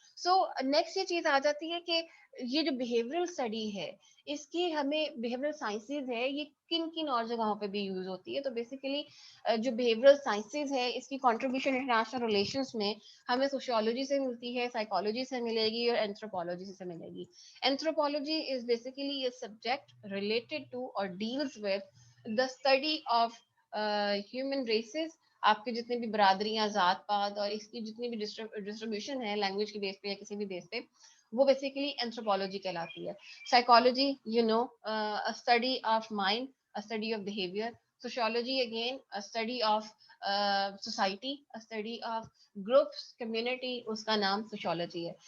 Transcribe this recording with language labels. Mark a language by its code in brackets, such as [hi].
[ur] So next یہ چیز آ جاتی ہے کہ یہ جو بیہیورل اسٹڈی ہے, اس کی ہمیں بیہیورل سائنسز ہے, یہ کن کن اور جگہوں پہ بھی یوز ہوتی ہے. تو بیسیکلی جو بیہیورل سائنسز ہے, اس کی کنٹریبیوشن انٹرنیشنل ریلیشنس میں ہمیں سوشیولوجی سے ملتی ہے, سائیکالوجی سے ملے گی, اور اینتھروپولوجی سے ملے گی. [en] Anthropology is basically a subject related to or deals with the study of human races. [ur] آپ کے جتنے بھی برادریاں, ذات پات, اور اس کی جتنی بھی ڈسٹریبیوشن ہے لینگویج کے بیس پہ یا کسی بھی بیس پہ, وہ بیسیکلی اینتھروپولوجی کہلاتی ہے. [en] Psychology, you know, study of mind, study of behaviour. Sociology again study of society, study of groups, community, [ur] اس کا نام سوشیولوجی ہے.